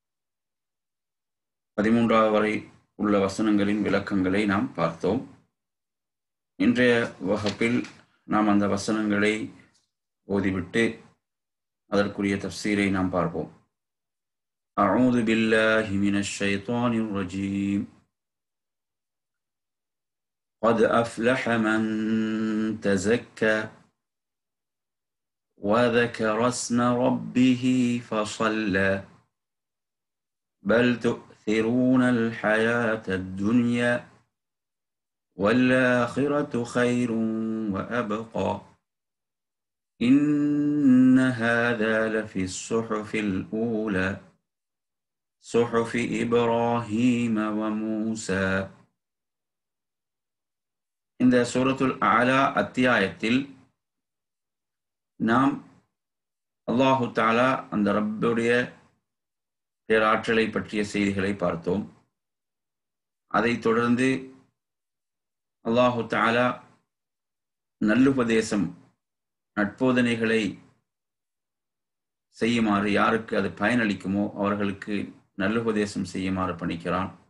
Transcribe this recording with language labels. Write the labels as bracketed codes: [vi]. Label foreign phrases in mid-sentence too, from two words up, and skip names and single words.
[ta] 13வது வரை உள்ள வசனங்களின் விளக்கங்களை நாம் பார்த்தோம். இன்றைய வகுப்பில் நாம் அந்த வசனங்களை ஓதிவிட்டு அதற்குரிய தஃப்சீரை நாம் பார்ப்போம். [ar] أعوذ بالله من الشيطان الرجيم. قد أفلح من تزكى وذكر اسم ربه فصلى بل تؤثرون الحياة الدنيا والآخرة خير وأبقى إن هذا لفي الصحف الأولى صحف إبراهيم وموسى. [ta] இந்த சூரத்துல் ஆலா அத்தியாயத்தில் நாம் அல்லாஹு தஆலா அந்த ரப்புடைய பேராற்றலை பற்றிய செய்திகளை பார்த்தோம். அதைத் தொடர்ந்து அல்லாஹு தஆலா நல்லுபதேசம், நட்போதனைகளை செய்யுமாறு, யாருக்கு அது பயனளிக்குமோ அவர்களுக்கு நல்லுபதேசம் செய்யுமாறு பணிக்கிறான்.